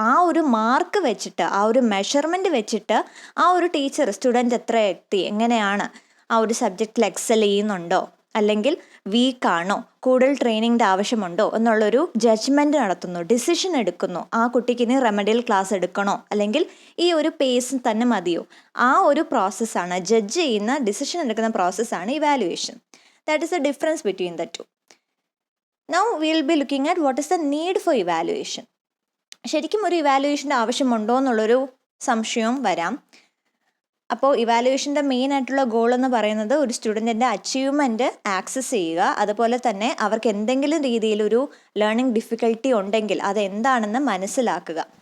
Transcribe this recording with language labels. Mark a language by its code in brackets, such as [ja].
[ml] ആ ഒരു മാർക്ക് വെച്ചിട്ട്, ആ ഒരു മെഷർമെൻറ്റ് വെച്ചിട്ട് ആ ഒരു ടീച്ചർ സ്റ്റുഡൻറ്റ് എത്ര എത്തി, എങ്ങനെയാണ് ആ ഒരു സബ്ജക്റ്റിൽ എക്സൽ ചെയ്യുന്നുണ്ടോ അല്ലെങ്കിൽ വീക്കാണോ, കൂടുതൽ ട്രെയിനിങ്ങിൻ്റെ ആവശ്യമുണ്ടോ എന്നുള്ളൊരു ജഡ്ജ്മെൻറ്റ് നടത്തുന്നു, ഡിസിഷൻ എടുക്കുന്നു. ആ കുട്ടിക്ക് ഇനി റെമഡിയൽ ക്ലാസ് എടുക്കണോ അല്ലെങ്കിൽ ഈ ഒരു പേസ് തന്നെ മതിയോ, ആ ഒരു പ്രോസസ്സാണ്, ജഡ്ജ് ചെയ്യുന്ന, ഡിസിഷൻ എടുക്കുന്ന പ്രോസസ്സാണ് evaluation. [en] That is the difference between the two. Now we will be looking at what is the need for evaluation. [ml] ശരിക്കും ഒരു ഇവാലുവേഷൻ്റെ ആവശ്യമുണ്ടോ എന്നുള്ളൊരു സംശയവും വരാം. അപ്പോൾ ഇവാലുവേഷൻ്റെ മെയിൻ ആയിട്ടുള്ള ഗോൾ എന്ന് പറയുന്നത് ഒരു സ്റ്റുഡൻറ്റിൻ്റെ അച്ചീവ്മെൻറ്റ് ആക്സസ് ചെയ്യുക, അതുപോലെ തന്നെ അവർക്ക് എന്തെങ്കിലും രീതിയിലൊരു ലേണിംഗ് ഡിഫിക്കൽട്ടി ഉണ്ടെങ്കിൽ അതെന്താണെന്ന് മനസ്സിലാക്കുക.